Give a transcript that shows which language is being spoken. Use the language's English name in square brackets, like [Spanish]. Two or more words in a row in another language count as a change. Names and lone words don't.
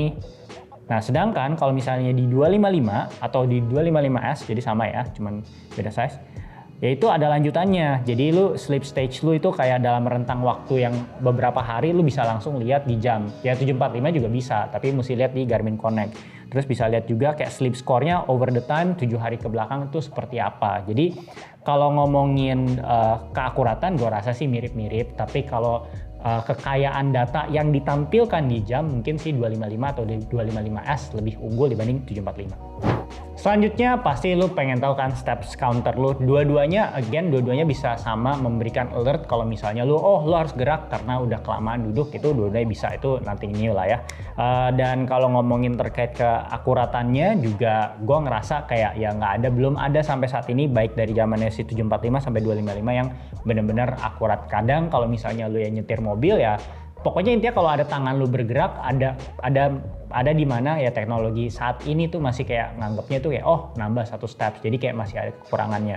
[Indonesian] Nah sedangkan kalau misalnya di 255 atau di 255S, jadi sama ya, cuman beda size, yaitu ada lanjutannya. Jadi lu [English] sleep stage [Indonesian] lu itu kayak dalam rentang waktu yang beberapa hari lu bisa langsung lihat di jam. Ya 745 juga bisa, tapi mesti lihat di Garmin Connect. Terus bisa lihat juga kayak [English] sleep score-nya over the time [Indonesian] 7 hari ke belakang itu seperti apa. Jadi kalau ngomongin keakuratan gue rasa sih mirip-mirip, tapi kalau kekayaan data yang ditampilkan di jam mungkin sih 255 atau 255S lebih unggul dibanding 745. Selanjutnya pasti lu pengen tahu kan [English] steps counter [Indonesian] lu. Dua-duanya bisa sama memberikan alert kalau misalnya lu harus gerak karena udah kelamaan duduk, itu dua-duanya bisa, itu [English] nothing new [Indonesian] lah ya. Dan kalau ngomongin terkait keakuratannya juga gue ngerasa kayak ya belum ada sampai saat ini baik dari zamannya si 745 sampai 255 yang benar-benar akurat. Kadang kalau misalnya lu yang nyetir mobil ya Pokoknya intinya kalau ada tangan lu bergerak, ada di mana ya teknologi saat ini tuh masih kayak nganggapnya tuh kayak oh nambah 1 steps, jadi kayak masih ada kekurangannya.